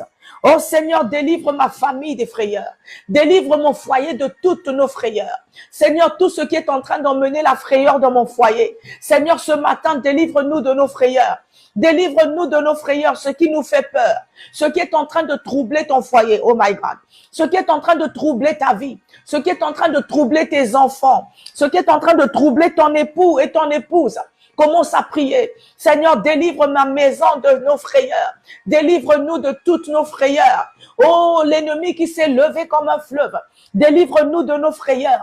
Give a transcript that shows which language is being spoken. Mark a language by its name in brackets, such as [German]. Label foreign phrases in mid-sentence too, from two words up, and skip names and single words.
[French] Oh Seigneur, délivre ma famille des frayeurs. Délivre mon foyer de toutes nos frayeurs. Seigneur, tout ce qui est en train d'emmener la frayeur dans mon foyer. Seigneur, ce matin, délivre-nous de nos frayeurs. Délivre-nous de nos frayeurs, ce qui nous fait peur. Ce qui est en train de troubler ton foyer. [English] Oh my God. [French] Ce qui est en train de troubler ta vie. Ce qui est en train de troubler tes enfants. Ce qui est en train de troubler ton époux et ton épouse. Commence à prier. Seigneur, délivre ma maison de nos frayeurs. Délivre-nous de toutes nos frayeurs. Oh, l'ennemi qui s'est levé comme un fleuve. Délivre-nous de nos frayeurs.